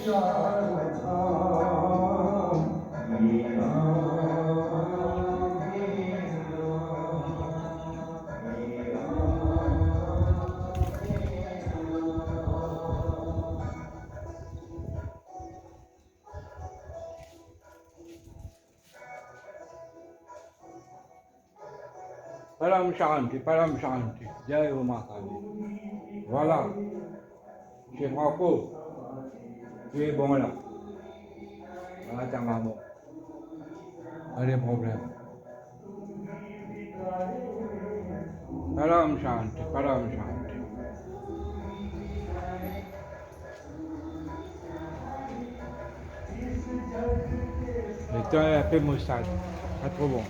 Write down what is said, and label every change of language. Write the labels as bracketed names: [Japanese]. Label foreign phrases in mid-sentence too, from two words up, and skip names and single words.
[Hindi] चारों धाम, हे राम हे राम हे राम हे राम। परम शांति, जय हो माता दी। [French] Voilà, c'est Franco, tu es bon là. Voilà ta maman. Pas de problème. [Hindi] परम शांति, परम शांति. [French] Le temps est un peu maussade, pas trop bon.